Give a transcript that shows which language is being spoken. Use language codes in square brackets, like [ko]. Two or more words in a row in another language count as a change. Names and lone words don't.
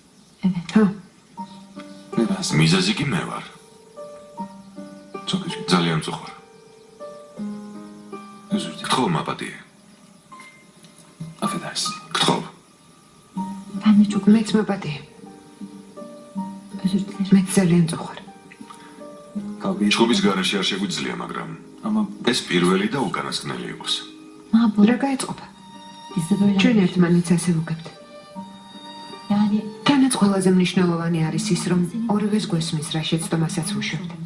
[ka] მიზეზი კი მე ვარ. ძალიან მწუხარ. გთხოვ მაპატიე. Affedersin. გთხოვ. [tr] Bana çok mapatı. Özür dilerim. [ka] მე ძალიან წუხარ. ჩხუბის გარეშე არ შეგვიძლია, მაგრამ ეს პირველი და უკანასკნელი იყოს. რა გაეწყობა? ჩვენ ერთმანეთს ასე ვუგებთ. თანაც ყველაზე მნიშვნელოვანი არის ის, რომ ორივეს გვესმის რა შეცდომასაც ვუშვებთ.